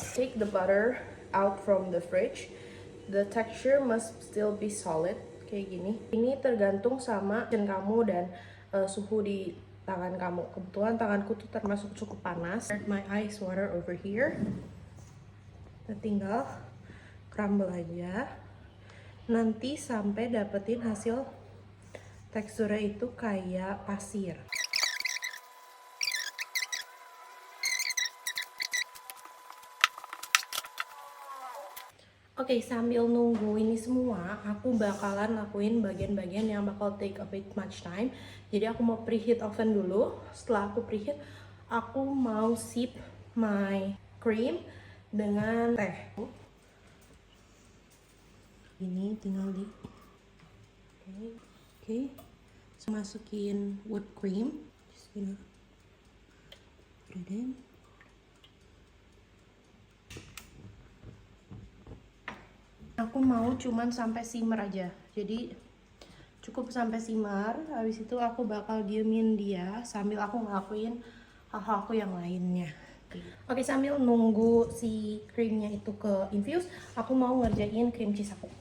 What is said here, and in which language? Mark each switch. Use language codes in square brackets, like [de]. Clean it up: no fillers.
[en] Take the butter out from the fridge. The texture must still be solid [id] kayak gini. Ini tergantung sama kamu dan suhu di tangan kamu. Kebetulan tanganku tuh termasuk cukup panas. [en] My ice water over here. [id] Kita tinggal crumble aja, nanti sampai dapetin hasil teksturnya itu kayak pasir. Oke, sambil nunggu ini semua, aku bakalan lakuin bagian-bagian yang bakal [en] take a bit much time. [id] Jadi aku mau preheat oven dulu. Setelah aku preheat, aku mau [en] sip my cream [id] dengan teh. Ini tinggal di oke. Masukin [en] whipped cream, just gonna put it in. [id] Aku mau cuman sampai simmer aja, jadi cukup sampai simmer. Habis itu aku bakal diemin dia sambil aku ngelakuin hal-hal aku yang lainnya. Oke, sambil nunggu si creamnya itu ke infuse, aku mau ngerjain cream cheese aku.